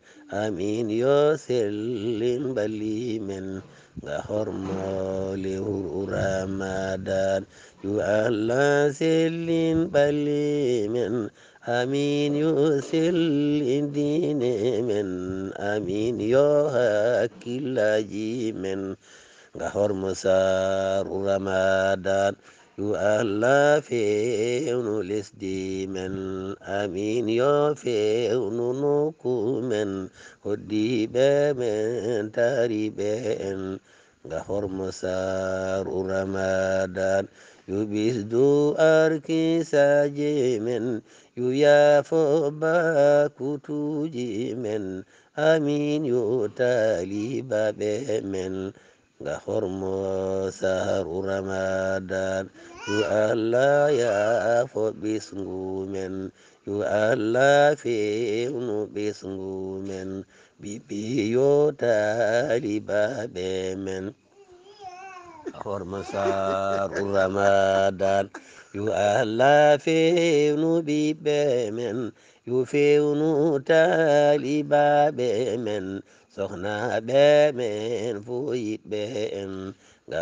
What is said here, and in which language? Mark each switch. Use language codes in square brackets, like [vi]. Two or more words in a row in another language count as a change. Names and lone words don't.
[ff] amin yo sellin bali men nga hormo lewru Ramadan yu Allah sellin bali men amin yo sellin diine men amin yo hakkillaji men nga hormo saaru Ramadan yu Allah feewnu lesdi men amin yo feewnu nokku men hoddiɓe men taariɓe en nga hormo saaru Ramadan yu ɓisdu arkisaji men yu yaafo bakutuji men amin yo talibaɓe men nga hormo saaru Ramadan yu Allah yaafo ɓesgu men yu Allah feewnu ɓesgu men ɓiɓɓe yo talibaɓe men hormo saaru Ramadan yu Allah feewnu ɓiɓɓe men yu feewnu talibaɓe men sohnaɓe men fo yiɗɓe en nga